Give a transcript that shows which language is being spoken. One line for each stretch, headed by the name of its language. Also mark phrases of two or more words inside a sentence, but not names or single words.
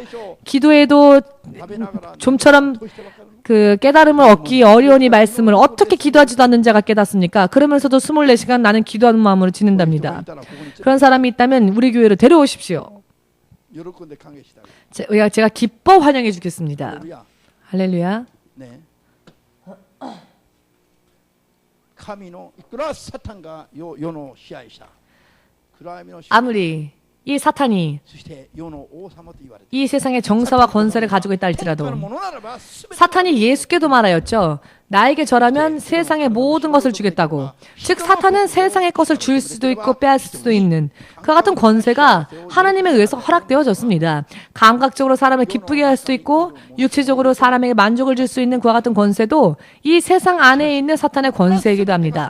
Korean: 기도에도 좀처럼 그 깨달음을 얻기 어려우니 말씀을 어떻게 기도하지도 않는 자가 깨닫습니까? 그러면서도 24시간 나는 기도하는 마음으로 지낸답니다. 그런 사람이 있다면 우리 교회로 데려오십시오. 제가 기뻐 환영해 주겠습니다. 할렐루야. 네.
Japanese: 神のいくらサタンが世の支配者、暗闇の支配者、
Korean: 아무리 이 사탄이
Japanese: そして世の王様と言われて
Korean: 이 세상의 정사와 권세를 가지고 있다
Japanese: 天下
Korean: 할지라도
Japanese: のものならば全て
Korean: 사탄이 예수께도 말하였죠. 나에게 절하면 세상의 모든 것을 주겠다고. 즉 사탄은 세상의 것을 줄 수도 있고 빼앗을 수도 있는 그와 같은 권세가 하나님에 의해서 허락되어졌습니다. 감각적으로 사람을 기쁘게 할 수도 있고 육체적으로 사람에게 만족을 줄 수 있는 그와 같은 권세도 이 세상 안에 있는 사탄의 권세이기도 합니다.